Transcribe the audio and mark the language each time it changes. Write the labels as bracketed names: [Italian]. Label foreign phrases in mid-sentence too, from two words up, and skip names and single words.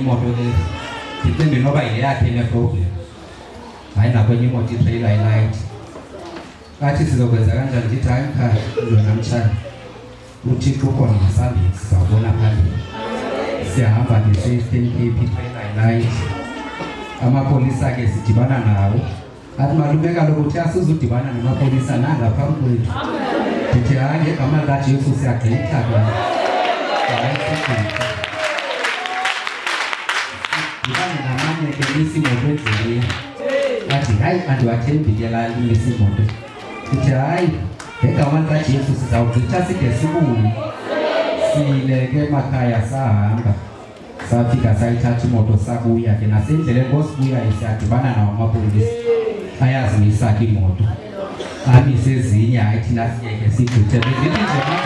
[Xhosa] imoto le ndicinga noba ile yakhe ne-problem hayi nakwenye imoto itrailer ilight kathi sizokwenza kanjani ndithi hayi mkhaya ndona mtshana uThixo ukhona ngesambili sizawubona phambili siyahamba nge-Eastern Cape itrailer ilight amapolisa ke sidibana nawo athi malume kaloku uthi asizudibana namapolisa nanga phambi kwethu ndithi hayi ngegama likaJesu siyagqitha ndibane namanye ke isimoto endleleni athi hayi andiwathembi ke laa isimoto ndithi hayi ngegama likaJesu sizawugqitha side sibuye sileke emakhaya sahamba Safika sayithatha imoto sabuya ke nasendleleni ngosibuya isiyadibana nawo amapolisi ayazimisa imoto amise ezinye hayi thina siyeke sigqithe bezithi nje